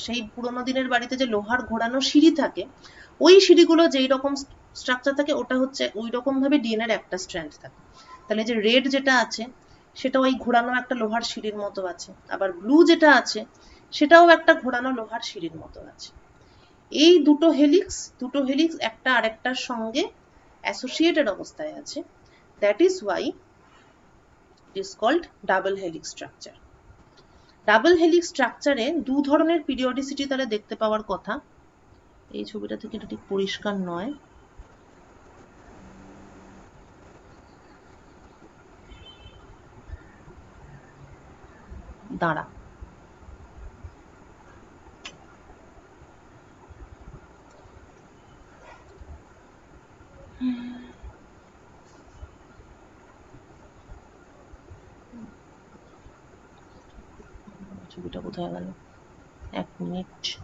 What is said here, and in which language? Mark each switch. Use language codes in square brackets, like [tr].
[bn] সেই পুরোনো দিনের বাড়িতে যে লোহার ঘোরানো সিঁড়ি থাকে, ওই সিঁড়িগুলো যেই রকম স্ট্রাকচার থাকে, ওটা হচ্ছে ওই রকম ভাবে ডিএনএর একটা স্ট্র্যান্ড থাকে। তাহলে যে রেড যেটা আছে সেটা ওই ঘোরানো একটা লোহার সিঁড়ির মতো আছে, আবার ব্লু যেটা আছে সেটাও একটা ঘোরানো লোহার সিঁড়ির মতো আছে। এই দুটো হেলিক্স একটা আরেকটার সঙ্গে অ্যাসোসিয়েটেড অবস্থায় আছে। [en] That is why it is called double helix structure. [bn] Double helix স্ট্রাকচারে দু ধরনের পিরিয়ডিসিটি তাহলে দেখতে পাওয়ার কথা। এই ছবিটা থেকে এটা ঠিক পরিষ্কার নয়, দাঁড়া, ছবিটা কোথায় গেল, 1 মিনিট।